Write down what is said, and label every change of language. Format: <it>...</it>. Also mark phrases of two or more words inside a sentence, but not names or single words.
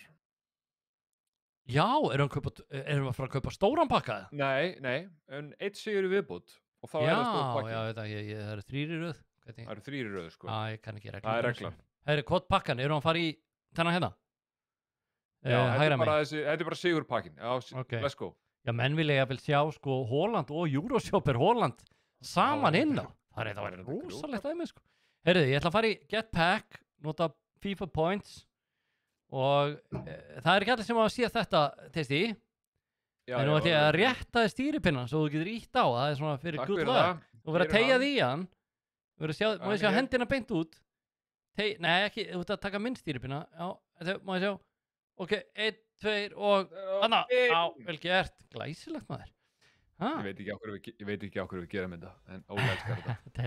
<is>Já, erum við að fara að kaupa stóran pakka? Nei, en 1 sigur í viðbútt, og þá er það stór pakki. Já, það eru 3 í röð. Það eru 3 í röð, sko. Já, ég kann ekki regla. Það er reglan. Herðu, hvort pakkan, erum við að fara í þennan hérna? Já, þetta er bara sigur pakkin, já,</is> <en>let's go.</en> <is>Já, menn vilja vel sjá sko Holland og Euroshopper Holland saman inn á. Það væri rosalegt aðeins sko. Heyrðu, ég ætla að fara í Get Pack, nota FIFA Points og það er ekki allir sem að sé þetta testi. En nú ætla ég að rétta þið stýripinnan svo þú getur ítt á. Það er svona fyrir</is> <en>good luck.</en> <is>Þú verður að tegja því í hann. Má ég sjá hendina beint út. Nei, ekki, þú ert að taka minn stýripinna. Já, má ég sjá. Ok, 1, 2 og anna, vel gert, glæsilegt maður. Ég veit ekki á hverju við gerum þetta, en Óla elskar þetta.</is>